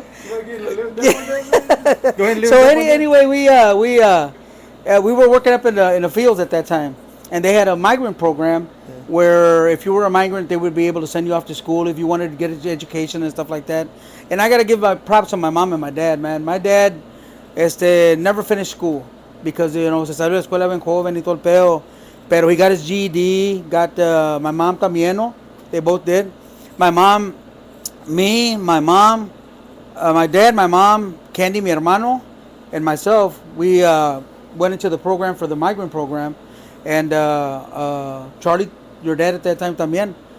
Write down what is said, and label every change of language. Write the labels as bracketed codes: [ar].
[en] Go ahead and live So that one day. anyway, we were working up in the fields at that time, and they had a migrant program where if you were a migrant, they would be able to send you off to school if you wanted to get an education and stuff like that. And I got to give my props to my mom and my dad, man. My dad, never finished school because [es] se salió de la escuela bien joven y todo el pedo. Pero [en] he got his GED. Got my mom [es] también, no? [en] They both did. My mom, me, my mom, my dad, my mom, Candy, [es] mi hermano, [en] and myself, we went into the program for the migrant program, and Charlie, your dad at that time [es] también.